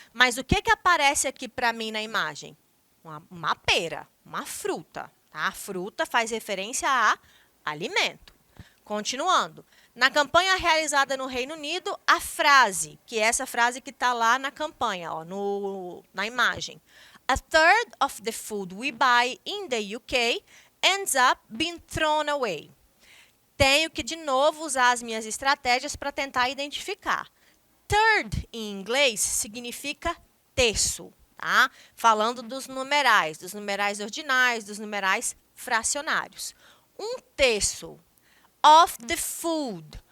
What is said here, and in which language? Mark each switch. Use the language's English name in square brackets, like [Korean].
[Portuguese] Mas o que aparece aqui para mim na imagem? Uma pera, uma fruta. Tá? A fruta faz referência a alimento. Continuando. Na campanha realizada no Reino Unido, a frase, que é essa frase que está lá na campanha, ó, na imagem. [English] A third of the food we buy in the UK ends up being thrown away. [Portuguese] Tenho que, de novo, usar as minhas estratégias para tentar identificar. Third, em inglês, significa terço. Tá? Falando dos numerais ordinais, dos numerais fracionários. Um terço [English] of the food.